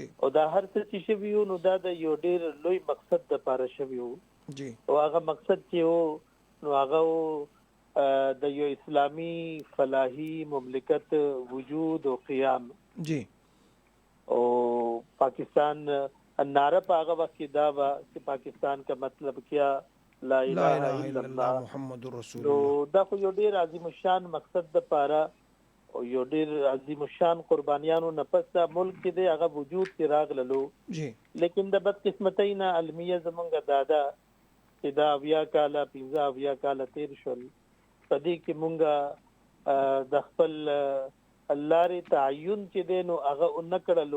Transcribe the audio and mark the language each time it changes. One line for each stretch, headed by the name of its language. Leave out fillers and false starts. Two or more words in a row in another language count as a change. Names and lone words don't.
Pashto: او دا هر څه چې شوي وو نو دا د یو ډېر لوی مقصد لپاره شوي وو جی، او هغه مقصد چې و نو هغه د یو اسلامی فلاحي مملکت وجود او قیام جی. او پاکستان نعره په هغه وخت کې دا و چې
Urdu: پاکستان کا مطلب کیا
Arabic: لا اله الا الله محمد رسول
Pashto: نو الله. دا خو یو ډیر عظیم شان مقصد د پاره او یو ډیر عظیم شان قربانیانو نه پس دا ملک کې د هغه وجود کې راغللو جی، لیکن د بدقسمتۍ نه علمیه زمونږ دادا چې دا 20 کاله 15 کاله تیر شول په دې کې مونږه د خپل لارې تعین چې دی نو هغه ونکړلو